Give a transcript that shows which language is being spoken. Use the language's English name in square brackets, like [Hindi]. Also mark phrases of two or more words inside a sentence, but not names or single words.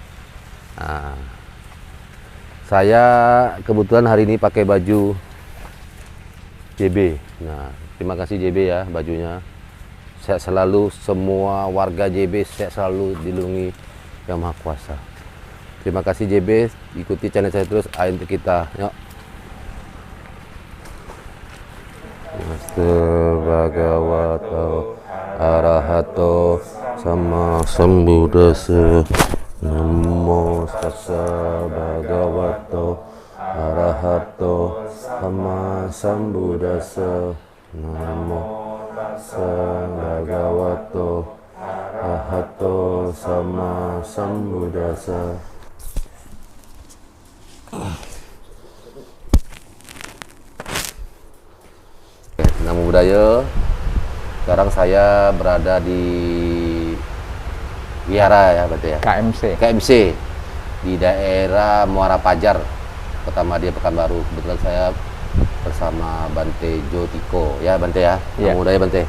[Indonesian] Saya kebetulan hari ini pakai baju JB. Nah, terima kasih JB ya bajunya. Saya selalu, semua warga JB saya selalu dilindungi Yang Maha Kuasa. Terima kasih JB, ikuti channel saya terus, ayo untuk kita. Yuk. [Pali] Namaste Bhagavato Arahato Sama Sambuddhassa. Namo Tassa Bhagavato Arahato Sama Sambuddhassa. Namo Tassa Bhagavato Arahato Sama Sambuddhassa. Namo Buddhaya. [Indonesian] Sekarang saya berada di wihara ya, berarti ya. KMC di daerah Muara Pajar, Kota Madia, Pekanbaru. Kebetulan saya bersama Bante Jotiko ya, Bante ya. [Pali] Namo Buddhaya Bante.